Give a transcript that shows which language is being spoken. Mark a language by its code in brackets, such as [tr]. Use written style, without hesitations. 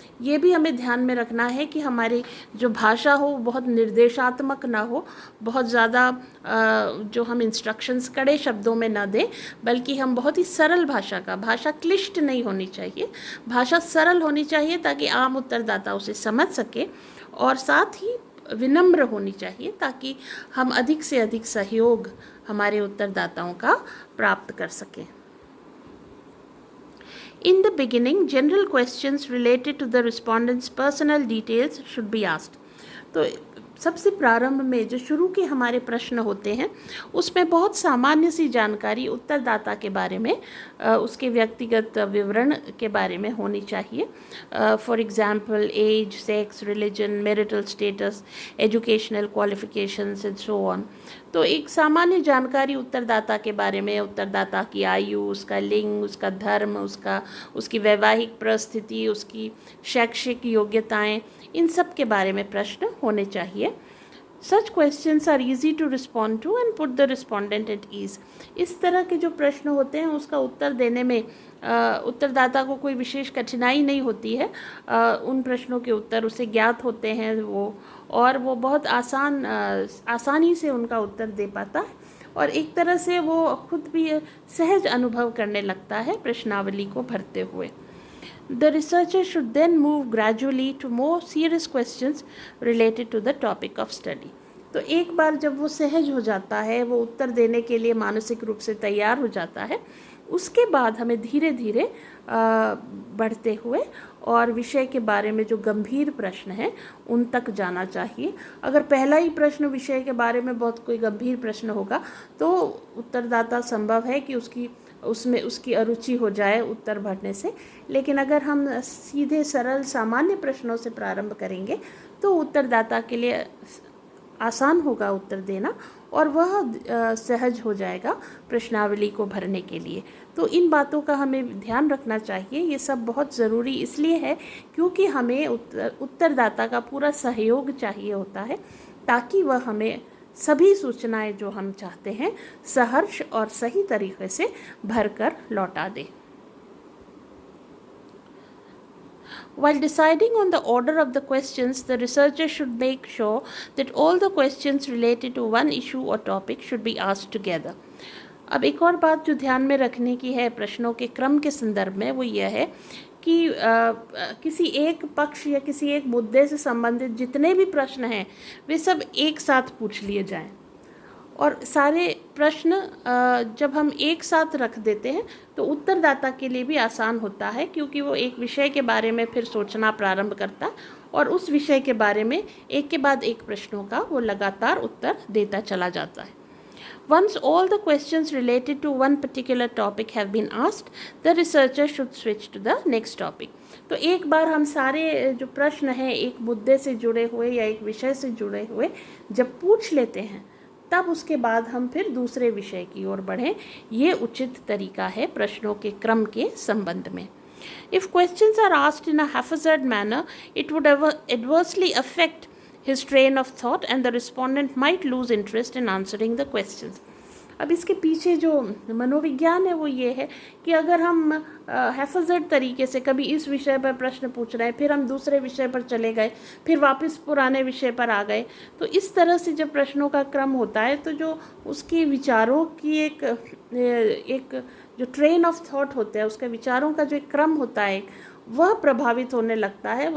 [hi] ये भी हमें ध्यान में रखना है कि हमारी जो भाषा हो बहुत निर्देशात्मक ना हो, बहुत ज़्यादा जो हम इंस्ट्रक्शंस कड़े शब्दों में ना दें, बल्कि हम बहुत ही सरल भाषा क्लिष्ट नहीं होनी चाहिए, भाषा सरल होनी चाहिए ताकि आम उत्तरदाता उसे समझ सके, और साथ ही विनम्र होनी चाहिए ताकि हम अधिक से अधिक सहयोग हमारे उत्तरदाताओं का प्राप्त कर सकें। [en] In the beginning, general questions related to the respondent's personal details should be asked. [hi] तो सबसे प्रारंभ में जो शुरू के हमारे प्रश्न होते हैं उसमें बहुत सामान्य सी जानकारी उत्तरदाता के बारे में, उसके व्यक्तिगत विवरण के बारे में होनी चाहिए। [en] For example age, sex, religion, marital status, educational qualifications and so on. [hi] तो एक सामान्य जानकारी उत्तरदाता के बारे में, उत्तरदाता की आयु, उसका लिंग, उसका धर्म, उसकी वैवाहिक परिस्थिति, उसकी शैक्षिक योग्यताएं, इन सब के बारे में प्रश्न होने चाहिए। [en] Such questions are easy to respond to and put the respondent at ease. [hi] इस तरह के जो प्रश्न होते हैं उसका उत्तर देने में उत्तरदाता को कोई विशेष कठिनाई नहीं होती है। उन प्रश्नों के उत्तर उसे ज्ञात होते हैं और वो बहुत आसानी से उनका उत्तर दे पाता है, और एक तरह से वो खुद भी सहज अनुभव करने लगता है प्रश्नावली को भरते हुए। [en] The researcher should then move gradually to more serious questions related to the topic of study. [hi] तो एक बार जब वो सहज हो जाता है, वो उत्तर देने के लिए मानसिक रूप से तैयार हो जाता है, उसके बाद हमें धीरे धीरे बढ़ते हुए और विषय के बारे में जो गंभीर प्रश्न हैं उन तक जाना चाहिए। अगर पहला ही प्रश्न विषय के बारे में बहुत कोई गंभीर प्रश्न होगा तो उत्तरदाता संभव है कि उसमें उसकी अरुचि हो जाए उत्तर भरने से, लेकिन अगर हम सीधे सरल सामान्य प्रश्नों से प्रारंभ करेंगे तो उत्तरदाता के लिए आसान होगा उत्तर देना और वह सहज हो जाएगा प्रश्नावली को भरने के लिए। तो इन बातों का हमें ध्यान रखना चाहिए। ये सब बहुत ज़रूरी इसलिए है क्योंकि हमें उत्तरदाता का पूरा सहयोग चाहिए होता है ताकि वह हमें सभी सूचनाएं जो हम चाहते हैं सहर्ष और सही तरीके से भरकर लौटा दे। [en] While deciding on the order of the questions, the researcher should make sure that all the questions related to one issue or topic should be asked together. [hi] अब एक और बात जो ध्यान में रखने की है प्रश्नों के क्रम के संदर्भ में वो यह है कि किसी एक पक्ष या किसी एक मुद्दे से संबंधित जितने भी प्रश्न हैं वे सब एक साथ पूछ लिए जाएं। और सारे प्रश्न जब हम एक साथ रख देते हैं तो उत्तरदाता के लिए भी आसान होता है क्योंकि वो एक विषय के बारे में फिर सोचना प्रारंभ करता और उस विषय के बारे में एक के बाद एक प्रश्नों का वो लगातार उत्तर देता चला जाता है। [en] Once all the questions related to one particular topic have been asked, the researcher should switch to the next topic. [hi] तो एक बार हम सारे जो प्रश्न हैं एक मुद्दे से जुड़े हुए या एक विषय से जुड़े हुए जब पूछ लेते हैं तब उसके बाद हम फिर दूसरे विषय की ओर बढ़ें। ये उचित तरीका है प्रश्नों के क्रम के संबंध में। [en] If questions are asked in a haphazard manner, it would adversely affect his train of thought and the respondent might lose interest in answering the questions. [hi] अब इसके पीछे जो मनोविज्ञान है वो ये है कि अगर हम हैफाजर्ड तरीके से कभी इस विषय पर प्रश्न पूछ रहे हैं फिर हम दूसरे विषय पर चले गए फिर वापस पुराने विषय पर आ गए तो इस तरह से जब प्रश्नों का क्रम होता है तो जो उसके विचारों की एक जो [en] train of thought [hi] होता है उसके विचारों का जो एक क्रम होता है वह प्रभावित होने लगता है।